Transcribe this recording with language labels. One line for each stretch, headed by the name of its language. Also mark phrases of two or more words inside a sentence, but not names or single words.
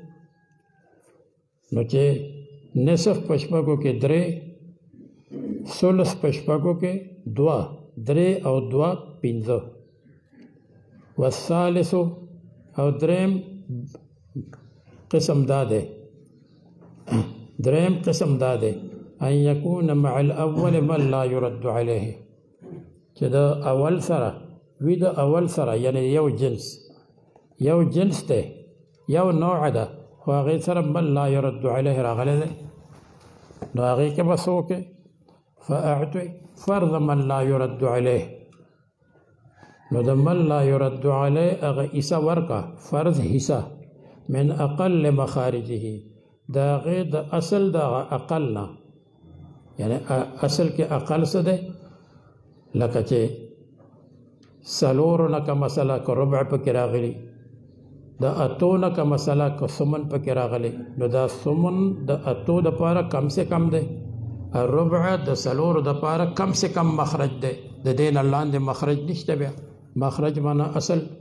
Pashto: نو چې نصف په شپږو کې درې، ثلث په شپږو کې دوه، درې او دوه پنځه. والثالث او دریم قسم داده دریم قسم داده
Arabic: ان یکون مع الاول من لا يرد عليه
Pashto: چې د اول سره وی د اول سره یعنی یو جنس ده یو نوع ده خو هغې سره
Arabic: من لا يرد عليه
Pashto: راغلی دی نو هغې کې به څه وکړې
Arabic: فاعطي فرض من لا يرد عليه
Pashto: نو د من
Arabic: لا يرد عليه
Pashto: هغه حصه ورکه فرض حصه
Arabic: من اقل مخارجه
Pashto: د هغې د اصل د اقل نه یعنی اصل کې اقل څه دی لکه چې څلورو نه که مسله که ربع پکې راغلي د اتو نه که مسله که ثمن پکې راغلی نو دا ثمن د اتو دپاره
Urdu: کم سے کم
Pashto: دی ربع د څلورو دپاره
Urdu: کم سے کم
Pashto: مخرج دی د دې نه لاندې مخرج نشته بیا مخرج معنا اصل